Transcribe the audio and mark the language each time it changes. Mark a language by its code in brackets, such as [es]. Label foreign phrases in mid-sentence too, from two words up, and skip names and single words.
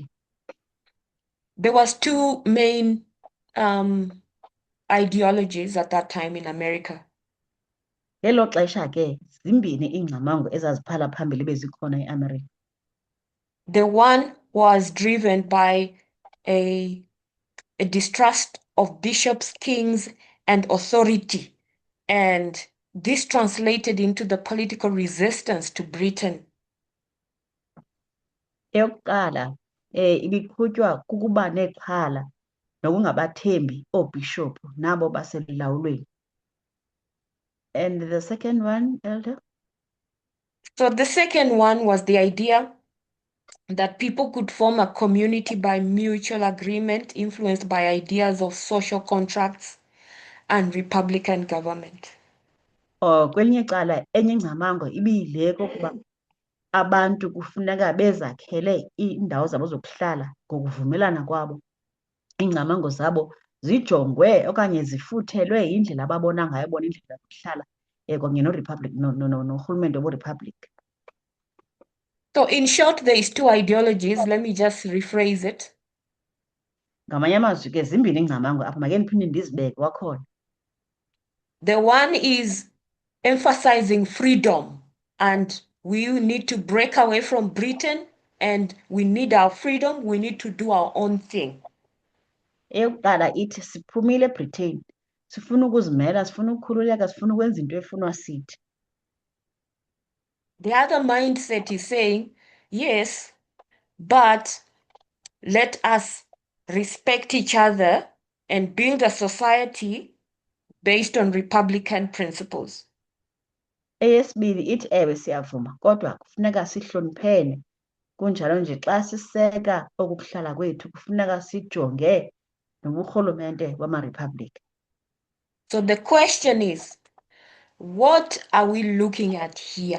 [en] There was two main ideologies at that time in America. [xh] Ngelo xesha ke zimbini iingcamango ezaziphala phambili bezikhona eAmerica. [en] The one was driven by a distrust of bishops, kings, and authority. And this translated into the political resistance to Britain. [xh] Eyokuqala ibiqhutywa kukuba nexhala nokungabathembi oobhishophu nabo baselulawulweni. [en] And the second one, Elder? So the second one was the idea that people could form a community by mutual agreement influenced by ideas of social contracts and republican government. [xh] Kwelinye icala enye ingcamango ibiyile kokuba abantu kufuneka bezakhele iindawo zabo zokuhlala ngokuvumelana kwabo. Iingcamango zabo zijongwe okanye zifuthelwe yindlela ababona ngayo bona indlela yokuhlala kunye noRepublic norhulumente woRepublic. [en] So in short, there is two ideologies. Let me just rephrase it. [xh] Ngamanye amazwi ke zimbini iingcamango apha, make ndiphinde ndizibeke kwakhona. [en] The one is emphasizing freedom, and we need to break away from Britain, and we need our freedom. We need to do our own thing. [xh] Eyokuqala ithi siphumile eBritain, sifuna ukuzimela, sifuna ukukhululeka, sifuna ukwenza into efunwa sithi. [en] The other mindset is saying, yes, but let us respect each other and build a society based on Republican principles. [xh] Eyesibini ithi ewe siyavuma kodwa kufuneka sihloniphene, kunjalo nje xa siseka okukuhlala kwethu kufuneka sijonge noburhulumente wamaRepublic. [en] So the question is, what are we looking at here?